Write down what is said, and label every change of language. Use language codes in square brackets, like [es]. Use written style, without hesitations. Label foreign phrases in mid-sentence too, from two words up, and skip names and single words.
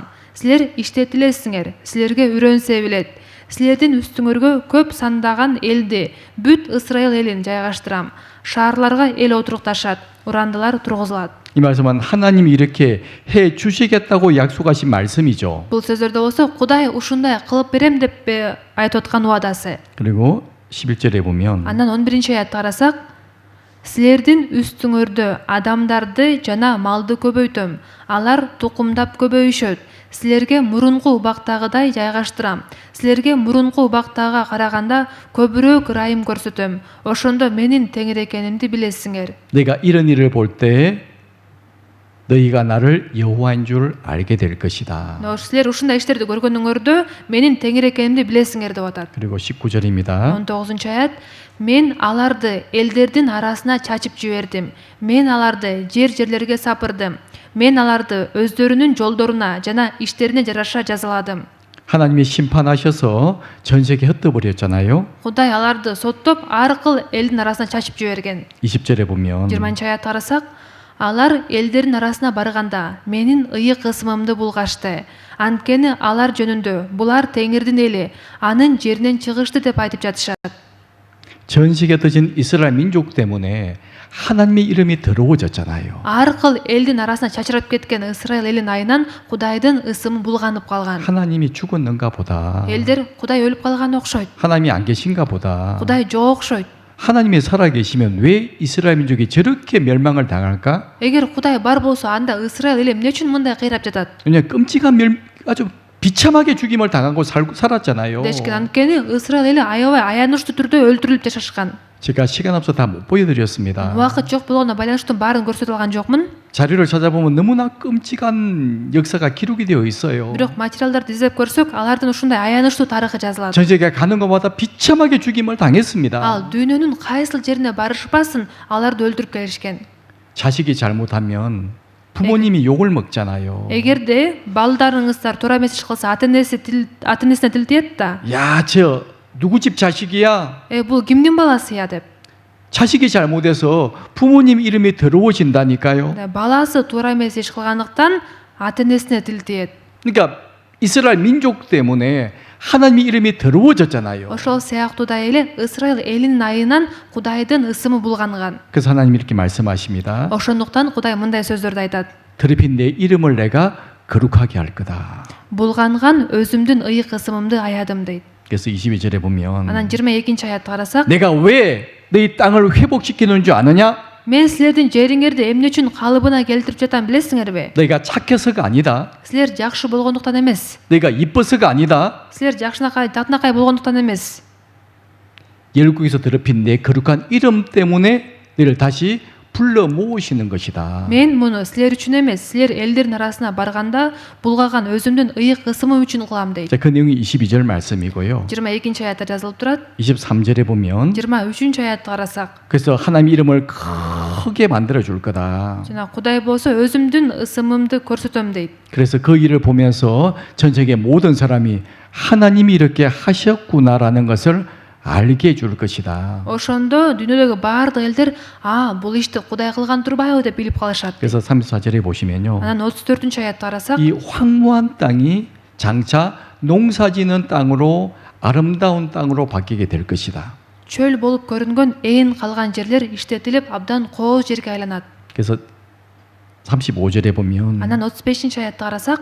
[ky] Силер иштетилесиңер. Силерге үйрөнсө билет. Силердин үстүңөргө көп сандаган элди, бүт Ысрайыл элин жайгаштырам. Шаарларга эл отурукташат, урандылар тургузулат. [ko] 이 말씀은 하나님이 이렇게 해 주시겠다고 약속하신 말씀이죠. [ky] Бул сөздөрдө болсо Кудай ушундай кылып берем деп айтып аткан убадасы. [ko] 그리고 11절에 보면 [ky] Андан 11-аятты карасак, силердин үстүңөрдө адамдарды жана малды көбөйтөм. Алар тукумдап көбөйүшөт. Силерге мурунку убактагыдай жайгаштырам. Силерге мурунку убактага караганда көбүрөөк ырайым көрсөтөм. Ошондо менин теңир экенимди билесиңер. [ko] 내가 이런 일을 볼 때 너희가 나를 여호와인 줄 알게 될 것이다. [ky] Силер ушундай иштерди көргөнүңөрдө менин теңир экенимди билесиңер деп атат. [ko] 그리고 19절입니다. [ky] 19-аят. Мен аларды элдердин арасына чачып жибердим. Мен аларды жерлерге сапырдым. Мен аларды өздөрүнүн жолдоруна жана иштерине жараша жазаладым. [ko] 하나님이 심판하셔서 전 세계 흩어버렸잖아요. [ky] Кудай аларды соттоп, ар кыл элдин арасына чачып жиберген. [ko] 20절에 보면 [ky] 20-аят карасак, алар элдердин арасына барганда менин ыйык ысымымды булгашты. Анткени алар жөнүндө булар теңирдин эли, анын жеринен чыгышты деп айтып жатышат. [ko] 전 세계에 터진 이스라엘 민족 때문에 하나님의 이름이 더러워졌잖아요. [ky] Ар кыл элдин арасына чачырап кеткен Ысрайыл элин айынан Кудайдын ысымы булганып калган. [ko] 하나님이 죽었는가 보다. [ky] Элдер Кудай өлүп калган окшойт. [ko] 하나님이 안 계신가 보다. [ky] Кудай жок окшойт. [ko] 하나님이 살아계시면 왜 이스라엘 민족이 저렇게 멸망을 당할까? [ky] Эгер Кудай бар болсо, анда Ысрайыл эли эмне үчүн мындай кыйрап жатат? [ko] 왜냐하면 끔찍한 아주 비참하게 죽임을 당하고 살았잖아요. [ky] Дешкен анткени Ысрайыл эли аябай аянычтуу түрдө өлтүрүлүп жашашкан. [ko] 제가 시간 없어 다 못 보여드렸습니다. [ky] Убакыт жок болгондо байланыштуу баарын көрсөтө алган жокмун. [ko] 자료를 찾아보면 너무나 끔찍한 역사가 기록이 되어 있어요. [ky] Бирок материалдарды издеп көрсөк, алардын ушундай аянычтуу тарыхы жазылат. [ko] 전 세계에 가는 것마다 비참하게 죽임을 당했습니다. [ky] Ал дүйнөнүн кайсыл жерине барышпасын, аларды өлтүрүп келишкен. [ko] 자식이 잘못하면 부모님이 욕을 먹잖아요. [ky] Эгерде балдарыңыздар туура эмес иш кылса, ата-энесине тил тиет да. [ko] 야, 저 누구 집 자식이야? [ky] Бул кимдин баласыя деп. [ko] 자식이 잘못해서 부모님 이름이 더러워진다니까요. [ky] Баласы туура эмес иш кылгандыктан ата-энесине тил тиет. [ko] 그러니까 이스라엘 민족 때문에 하나님의 이름이 더러워졌잖아요. [ky] Ошол сыяктуудай эле Ысрайыл элинин айынан Кудайдын ысымы булганган. [ko] 그래서 하나님 이렇게 말씀하십니다. [ky] Ошондуктан Кудай мындай сөздөрдү айтат. [ko] 더럽힌 내 이름을 내가 거룩하게 할 거다. [ky] Булганган өзүмдүн ыйык ысымымды аядым дейт. [ko] 그래서 22절에 보면 [ky] Анан 22-аятты карасак, [ko] 내가 왜 너희 땅을 회복시키는 줄 아느냐? [ky] мен силердин жериңерди эмне үчүн калыбына келтирип жатам билесиңерби? [ko] 너희가 착해서가 아니다. [ky] Силер жакшы болгондуктан эмес. [ko] 너희가 이뻐서가 아니다. [ky] Силер жакшынакай болгондуктан эмес. [ko] 열국에서 더럽힌 내 거룩한 이름 때문에 너희를 다시 불러 모으시는 것이다. [ky] Мен муну силер үчүн эмес, силер элдердин арасына барганда булгаган өзүмдүн ыйык ысымым үчүн кылам дейт. [ko] 자, 그 내용이 22절 말씀이고요. [ky] 22-аятта жазылып турат. [ko] 23절에 보면 [ky] 23-аятты карасак, [ko] 그래서 하나님 이름을 크게 만들어 줄 거다. [ky] жана Кудай болсо өзүмдүн ысымымды көрсөтөм дейт. [ko] 그래서 그 일을 보면서 전 세계 모든 사람이 하나님이 이렇게 하셨구나라는 것을 알게 해줄 것이다. [ky] Ошондо дүйнөдөгү баардык элдер, бул ишти Кудай кылган турбайбы деп билип калышат. [ko] 그래서 34절에 보시면요. [ky] Анан 34-аятты карасак, [ko] 이 황무한 땅이 장차 농사지는 땅으로 아름다운 땅으로 바뀌게 될 것이다. [ky] чөл болуп көрүнгөн ээн калган жерлер иштетилип абдан кооз жерге айланат. [ko] 그래서 35절에 보면 [ky] Анан 35-аятты карасак,